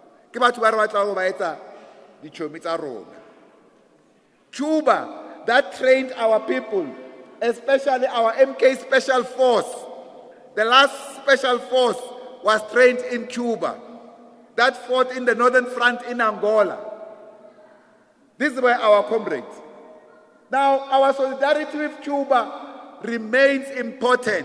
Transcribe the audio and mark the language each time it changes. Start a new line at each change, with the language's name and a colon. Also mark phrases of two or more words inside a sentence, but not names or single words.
Northern Sotho: ke batho ba re batla go ba etsa ditšhomi tsa rona.
English: Cuba, that trained our people, especially our MK Special Force. The last Special Force was trained in Cuba. That fought in the Northern Front in Angola. These were our comrades. Now, our solidarity with Cuba remains important.